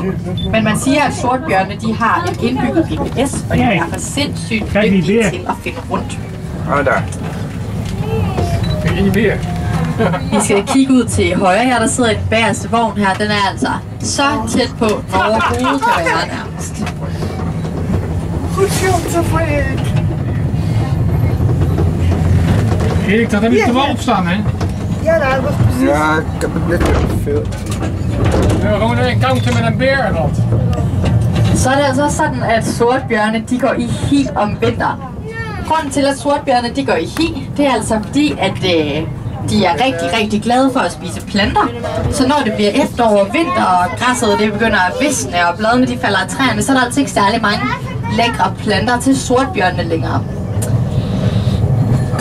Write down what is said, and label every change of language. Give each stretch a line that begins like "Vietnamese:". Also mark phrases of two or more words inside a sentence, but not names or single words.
Danish: Men man siger, at sortbjørne, de har en indbygget GPS, og de er for sindssygt dygtige til at finde rundt. Vi skal kigge ud til højre her, der sidder en bagerste vogn her. Den er altså så tæt på, overhovedet kan være nærmest.
Dutch: Erik, dat heb ik er wel op staan, hè? Ja, dat was precies. Ja, ik heb het net gefilmd. We hebben gewoon een encounter met een beer gehad.
Danish: Så er det altså sådan, at sortbjørne, de går i hi om vinteren. Grunden til, at sortbjørne, de går i hi, det er altså fordi, at de er rigtig, rigtig glade for at spise planter. Så når det bliver efterår og vinter, og græsset det begynder at visne, og bladene de falder af træerne, så er der altså ikke særlig mange lækre planter til sortbjørnene længere.